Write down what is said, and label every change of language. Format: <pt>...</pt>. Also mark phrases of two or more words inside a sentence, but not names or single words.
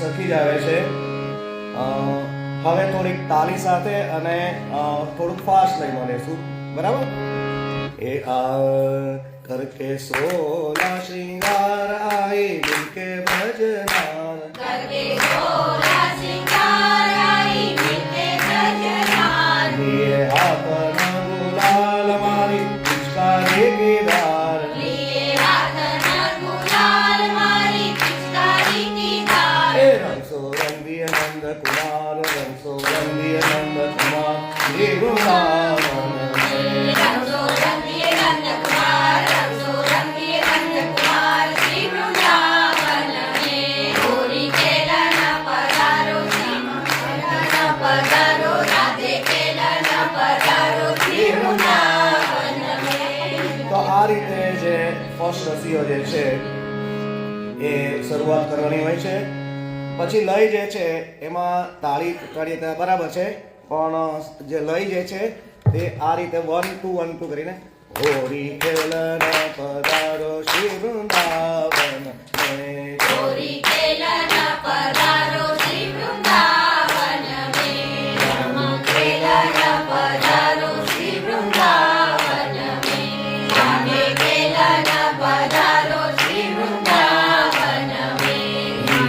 <gu>જ આવે છે. હવે થોડીક તાલી સાથે અને થોડુંક ફાસ્ટ લઈને લેશું, બરાબર?</gu> <hi>ए आ करके सोला श्रींगार आई मिलके भजनार, करके सोला सिंगार आई मिलके भजनार, लिए हाथन गुलाल मारी पिचकारी की धार, लिए हाथ न गुलाल मारी पिचकारी की धार, ए रंग सोरंगी नंद कुमार, रंग सोरंगी नंद कुमार, श्री वृंदावन में. रंगो रंगिए नंद कुमार, रंगो रंगिए नंद कुमार, श्री वृंदावन में. गोरी केला न पधारो, श्री मंगल पधारो, राधे केला न पधारो, श्री वृंदावन में.</hi> <gu>તો આ રીતે જે ફર્સ્ટ રસીઓ જે છે એ શરૂઆત કરવાની હોય છે. પછી લય જે છે એમાં તાળી કાઢીએ ત્યાં બરાબર છે, પણ જે લય જે છે તે આ રીતે 1 2 1 2 કરીને</gu> <hi>होरी खेलन पधारो श्री वृंदावन में. गोरी केला न पधारो, श्री वृंदावन में. राम केला न पधारो, श्री वृंदावन में. रामे केला न पधारो, श्री वृंदावन में.</hi>